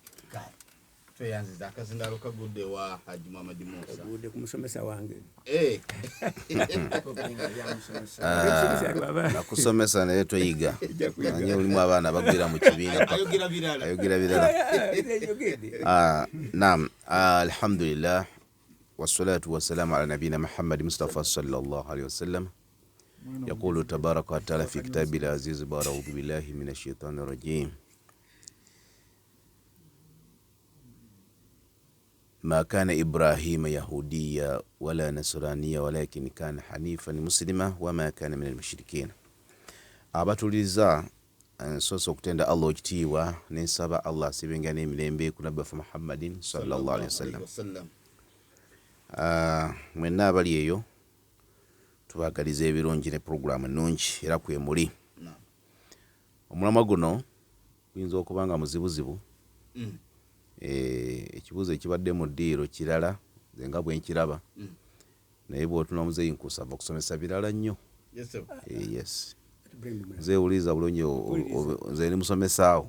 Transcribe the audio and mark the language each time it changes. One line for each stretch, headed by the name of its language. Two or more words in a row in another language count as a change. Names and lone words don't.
Ganda: tweyanziza akazindalo kagudde wa Haji Muhammad Musa gudde ku musomesa wange nakusomesa naye toyiga anye ulimu abaana bagwira mu kibiina ayogera birala
Arabic: نعم الحمد لله والصلاة والسلام على نبينا محمد مصطفى صلى الله عليه وسلم يقول تبارك وتعالى في كتابه العزيز أعوذ بالله من الشيطان الرجيم ما كان إبراهيم يهوديا ولا نصرانيا ولكن كان حنيفا مسلما وما كان من المشركين.
Ganda: abatuliza nsoso okutenda Allah ekitiibwa nensaba Allah sibenga n'emirembe ku Nabbi Muhammadin
Arabic: صلى الله عليه وسلم.
Ganda: Mwenna abali eyo tubagaliza ebirungi ne program ennungi era kwemuli omulamwa guno kuyinza okubanga muzibuzibu ekibuzo ekibadde mu ddiiro kirala nze nga bwe nkiraba naye bw'otuna muzeeyi nkusava okusomesa birala nnyo yes nze uliza bulungi nze ni musomesaawo